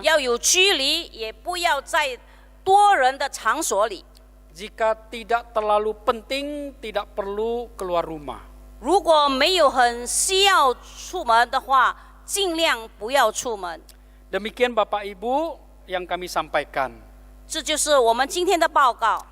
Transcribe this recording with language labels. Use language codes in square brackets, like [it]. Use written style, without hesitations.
[zh] 要有距离，也不要在多人的场所里。 [id] Jika tidak terlalu penting, tidak perlu keluar rumah. [zh] 如果没有很需要出门的话，尽量不要出门。 [id] Demikian Bapak Ibu yang kami sampaikan. [zh] 这就是我们今天的报告。